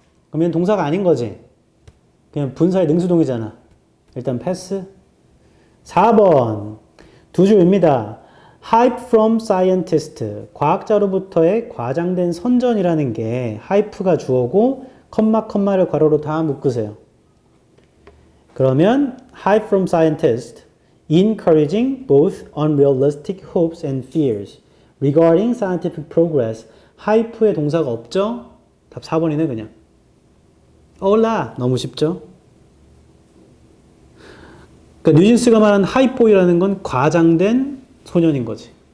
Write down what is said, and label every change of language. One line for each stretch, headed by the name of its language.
Korean: 그러면 동사가 아닌 거지. 그냥 분사의 능수동이잖아. 일단 pass. 4번 두 줄입니다.
English: hype from scientist.
Korean: 과학자로부터의 과장된 선전이라는 게 hype가 주어고 컴마를 괄호로 다 묶으세요. 그러면
English: hype from scientist encouraging both unrealistic hopes and fears regarding scientific progress.
Korean: hype의 동사가 없죠? 답 4번이네 그냥. 올라 너무 쉽죠? 그러니까 뉴진스가 말한 하이포이라는 건 과장된 소년인 거지.